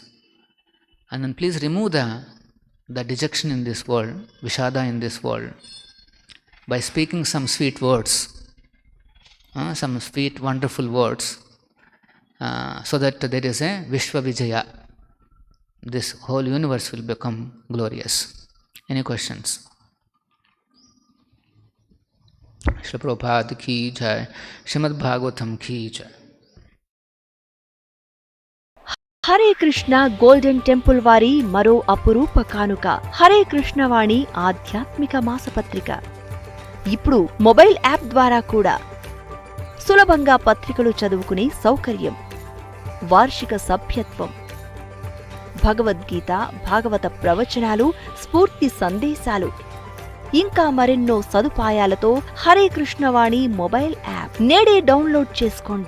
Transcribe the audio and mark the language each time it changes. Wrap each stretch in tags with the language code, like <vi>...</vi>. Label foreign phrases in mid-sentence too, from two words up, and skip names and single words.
<en>And then please remove the dejection in this world, vishada in this world, by speaking some sweet words, some sweet, wonderful words. So that there is a</en> <sa>विश्व विजय.</sa> <en>This whole universe will become glorious. Any questions?</en> <hi>श्री प्रभुपाद की जय, श्रीमद् भागवतम् की जय.</hi> <te>హరే కృష్ణ గోల్డెన్ టెంపుల్ వారి మరో అపురూప కానుక హరే కృష్ణ వాణి ఆధ్యాత్మిక మాసపత్రిక. ఇప్పుడు మొబైల్ యాప్ ద్వారా కూడా సులభంగా పత్రికలు చదువుకునే సౌకర్యం, వార్షిక సభ్యత్వం, భగవద్గీత, భాగవత ప్రవచనాలు, స్ఫూర్తి సందేశాలు, ఇంకా మరెన్నో సదుపాయాలతో హరే కృష్ణవాణి మొబైల్ యాప్ నేడే డౌన్లోడ్ చేసుకోండి.</te>